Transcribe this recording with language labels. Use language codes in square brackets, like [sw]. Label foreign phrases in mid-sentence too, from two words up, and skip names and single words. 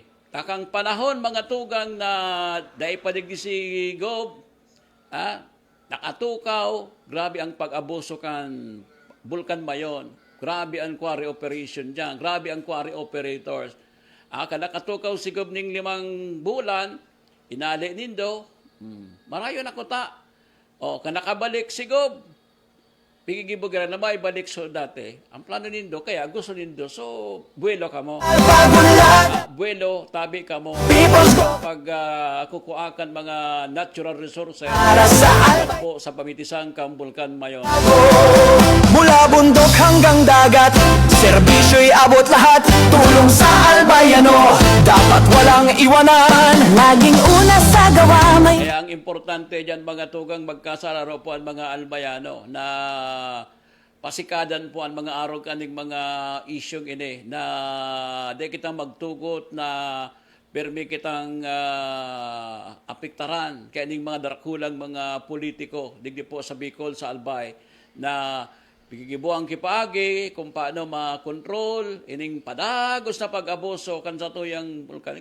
[bik] Takang panahon mga tugang na dahil padigdi si Gob, nakatukaw, grabe ang pag-abuso kan Bulkan Mayon, grabe ang quarry operation dyan, grabe ang quarry operators. Nakatukaw si Gob ning 5 bulan, inali nindo, marayo na kuta. Kanakabalik si Gob, pigigibugan na may balik so dati. Ang plano nindo, kaya gusto nindo, so buwelo ka mo. Buwelo, tabi ka mo. Pag kukuakan mga natural resources po sa pamitisang kang Bulkan Mayon. [tl] Mula bundok hanggang dagat, serbisyo'y abot lahat. Tulong sa albayano, dapat walang iwanan. Laging una sa gawa may... [bik] Kaya ang importante dyan mga tugang magkasalaro po ang mga albayano na pasikadan po ang mga araw kaning mga isyong ini na di kita magtugot na permi kitang apektaran kaya ning mga darakulang mga politiko digdi po sa Bicol, sa Albay na pigigibuang kipaagi kung paano ma-control ining padagos na pag-abuso kan sa tuyang bulkan.